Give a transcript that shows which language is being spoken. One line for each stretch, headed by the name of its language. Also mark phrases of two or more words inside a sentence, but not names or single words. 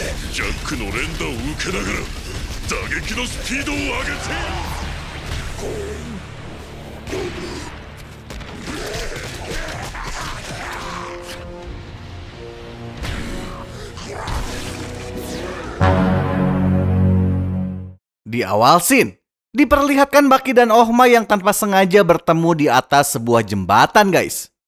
Japanese: ジャックの連打を受けながら打撃のスピードを上げている。
Indonesian: Di awal scene, diperlihatkan Baki dan Ohma yang tanpa sengaja bertemu di atas sebuah jembatan, guys.